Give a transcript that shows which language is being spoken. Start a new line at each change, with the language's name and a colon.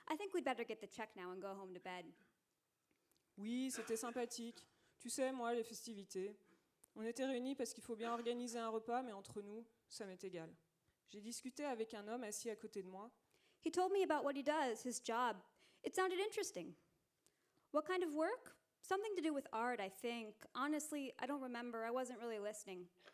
English: I think we'd better get the check now and go home to bed.
French: Oui, c'était sympathique. Tu sais, moi, les festivités. On était réunis parce qu'il faut bien organiser un repas, mais entre nous, ça m'est égal. J'ai discuté avec un homme assis à côté de moi.
English: He told me about what he does, his job. It sounded interesting. What kind of work? Something to do with art, I think. Honestly, I don't remember. I wasn't really listening.